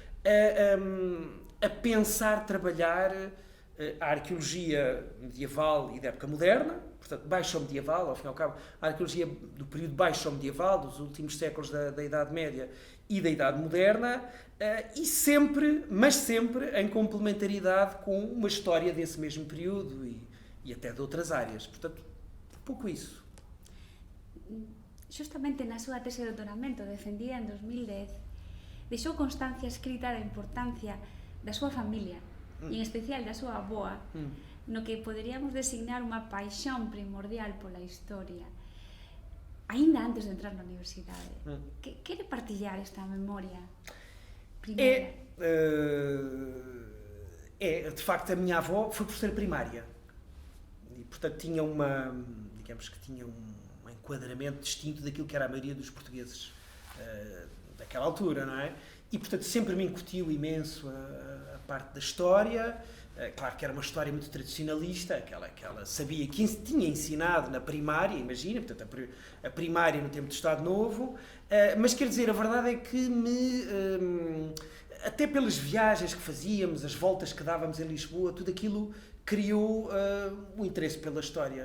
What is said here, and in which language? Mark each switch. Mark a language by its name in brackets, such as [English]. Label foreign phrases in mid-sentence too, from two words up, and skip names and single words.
[Portuguese] a pensar, trabalhar a arqueologia medieval e da época moderna, portanto, baixo-medieval, ao fim e ao cabo, a arqueologia do período baixo-medieval, dos últimos séculos da Idade Média e da Idade Moderna, e sempre, mas sempre, em complementaridade com uma história desse mesmo período e até de outras áreas. Portanto, um pouco isso. [Galician] Justamente na súa tese de doutoramento, defendida en 2010, deixou constancia escrita da importancia da súa familia, e en especial da súa avoa, no que poderíamos designar unha paixón primordial pola historia. Ainda antes de entrar na universidade, quere partillar esta memoria primeira? [Portuguese] De facto, a minha avó foi professora primária e, portanto, tinha digamos que tinha um enquadramento distinto daquilo que era a maioria dos portugueses daquela altura, não é? E, portanto, sempre me incutiu imenso a parte da história. Claro que era uma história muito tradicionalista, que ela sabia que tinha ensinado na primária, imagina, portanto, a primária no tempo do Estado Novo, mas quer dizer, a verdade é que até pelas viagens que fazíamos, as voltas que dávamos em Lisboa, tudo aquilo criou um interesse pela história.